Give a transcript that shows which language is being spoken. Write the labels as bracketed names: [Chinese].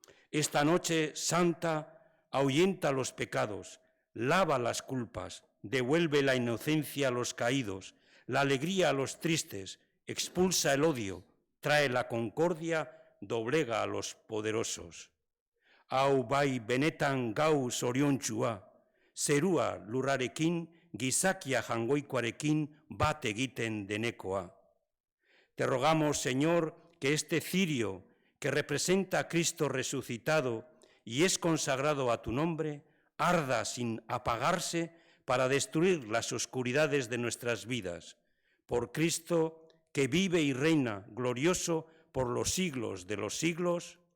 [Spanish] Esta noche santa ahuyenta los pecados, lava las culpas, devuelve la inocencia a los caídos, la alegría a los tristes, expulsa el odio, trae la concordia, doblega a los poderosos. [Basque] Hau bai benetan gau zoriontsua, zerua lurrarekin, gizakia jangoikoarekin bat egiten denekoa. [Spanish] Te rogamos, Señor, que este cirio que representa a Cristo resucitado y es consagrado a tu nombre, arda sin apagarse para destruir las oscuridades de nuestras vidas. Por Cristo, que vive y reina glorioso por los siglos de los siglos.